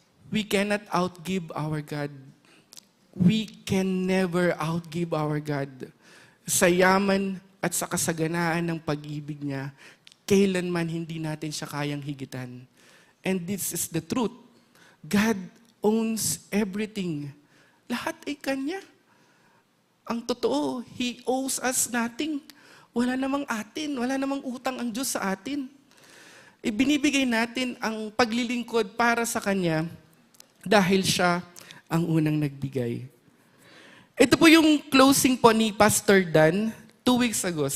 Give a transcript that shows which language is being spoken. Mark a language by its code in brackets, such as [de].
[en] We cannot outgive our God. we can never outgive our God. [tl] Sa yaman at sa kasaganaan ng pag-ibig niya, kailanman hindi natin siya kayang higitan. [en] And this is the truth. God owns everything. [tl] Lahat ay Kanya. Ang totoo, [en] He owes us nothing. [tl] Wala namang atin, wala namang utang ang Diyos sa atin. Ibinibigay natin ang paglilingkod para sa Kanya dahil Siya ang unang nagbigay. Ito po yung closing po ni Pastor Dan [en] 2 weeks ago.